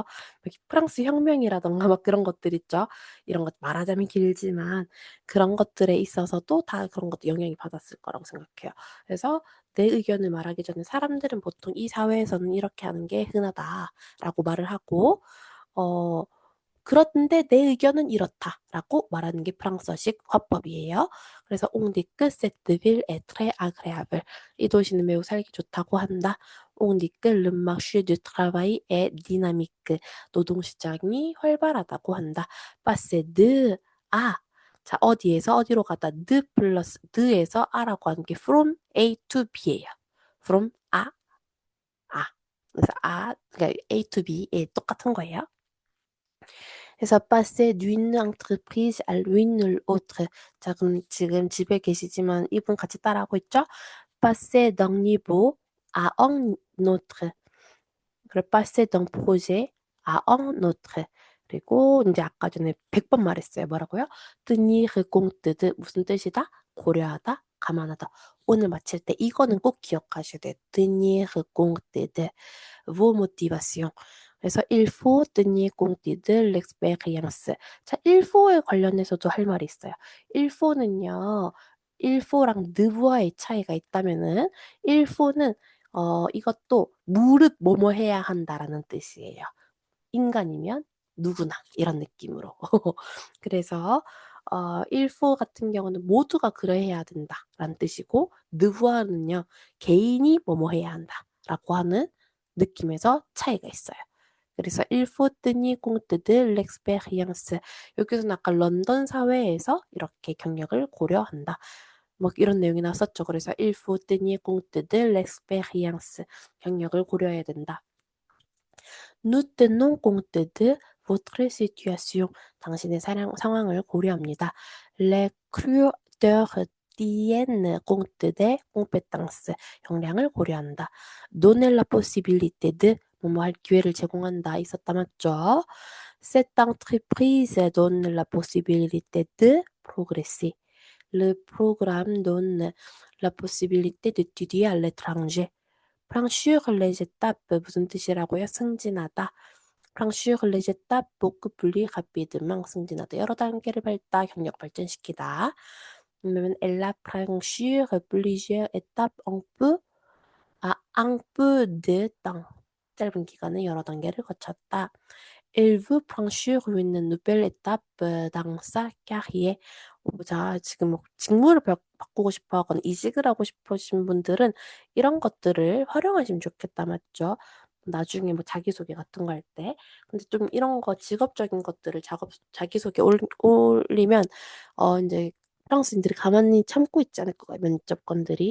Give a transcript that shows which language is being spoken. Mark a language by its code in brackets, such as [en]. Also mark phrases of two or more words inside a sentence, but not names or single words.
[ko] 프랑스 혁명이라던가 막 그런 것들 있죠. 이런 것 말하자면 길지만 그런 것들에 있어서도 다 그런 것도 영향이 받았을 거라고 생각해요. 그래서 내 의견을 말하기 전에 사람들은 보통 이 사회에서는 이렇게 하는 게 흔하다라고 말을 하고 어 그런데 내 의견은 이렇다라고 말하는 게 프랑스어식 화법이에요. [fr] 그래서 On dit que cette ville est très agréable. [ko] 이 도시는 매우 살기 좋다고 한다. [fr] On dit que le marché du travail est dynamique. [ko] 노동시장이 활발하다고 한다. [fr] Passer de à. [ko] 자, 어디에서 어디로 가다 de 플러스 de에서 a라고 하는 게 [en] from A to B [ko] 예요. [en] from A. [ko] 그래서 그러니까 [en] A to B [ko] 예, 똑같은 거예요. [fr] 그래서 passer d'une entreprise à l'une autre. [ko] 자, 그럼 지금 집에 계시지만 이분 같이 따라하고 있죠? [fr] passer d'un niveau à un autre. 그리고 passer d'un projet à un autre. [ko] 그리고 이제 아까 전에 100번 말했어요. 뭐라고요? [fr] tenir compte de [ko] 무슨 뜻이다? 고려하다, 감안하다. 오늘 마칠 때 이거는 꼭 기억하셔야 돼요. [fr] tenir compte de vos motivations. 그래서 il faut tenir compte de l'expérience. [ko] 자, [fr] il faut [ko] 에 관련해서도 할 말이 있어요. [fr] il faut는요. il faut [ko] 랑 devoir의 차이가 있다면은 [fr] il faut [ko] 는 이것도 무릇 뭐뭐 해야 한다라는 뜻이에요. 인간이면 누구나 이런 느낌으로. 그래서 [fr] il faut [ko] 같은 경우는 모두가 그래야 된다라는 뜻이고 devoir는요. 개인이 뭐뭐 해야 한다라고 하는 느낌에서 차이가 있어요. [fr] 그래서 il faut tenir compte de l'expérience. [ko] 여기서는 아까 런던 사회에서 이렇게 경력을 고려한다. 뭐 이런 내용이 나왔었죠. [fr] 그래서 il faut tenir compte de l'expérience. [ko] 경력을 고려해야 된다. [fr] Nous tenons compte de votre situation. [ko] 당신의 상황을 고려합니다. [fr] Les recruteurs tiennent compte des compétences. [ko] 역량을 고려한다. [fr] Donner la possibilité de [ko] 뭐뭐 할 기회를 제공한다. 있었다 맞죠? [fr] Cette entreprise donne la possibilité de progresser. Le programme donne la possibilité d'étudier à l'étranger. franchir les étapes [ko] 무슨 뜻이라고요? 승진하다. [fr] franchir les étapes beaucoup plus rapidement 승진하다. [ko] 여러 단계를 밟다, 경력 발전시키다. [fr] 그러면 elle a franchi plusieurs étapes un peu de temps. [ko] 짧은 기간에 여러 단계를 거쳤다. [fr] Elle veut franchir une nouvelle étape dans sa carrière. [ko] 자, 지금 뭐 직무를 바꾸고 싶어 하거나 이직을 하고 싶으신 분들은 이런 것들을 활용하시면 좋겠다, 맞죠? 나중에 뭐 자기소개 같은 거 할 때. 근데 좀 이런 거 직업적인 것들을 자기소개 올리면, 이제 프랑스인들이 가만히 참고 있지 않을 거예요, 면접관들이.